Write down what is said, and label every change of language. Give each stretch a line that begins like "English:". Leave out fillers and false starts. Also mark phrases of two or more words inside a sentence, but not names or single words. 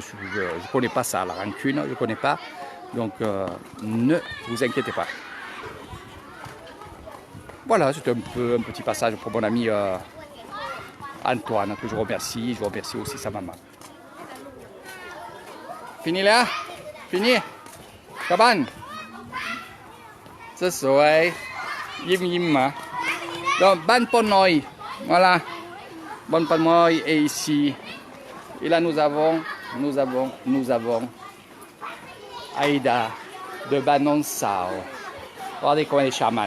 French: Je ne connais pas ça, la rancune, je ne connais pas. Donc ne vous inquiétez pas. Voilà, c'était un petit passage pour mon ami Antoine, que je remercie. Je remercie aussi sa maman. Fini là? Fini?
Thai: Kaban? สวยๆยิ้มๆ hein.
French: Donc, Ban Ponoy, voilà. Ban Ponoy est ici. Et là, nous avons Aïda de Banon Sao. Regardez comment elle est charmante.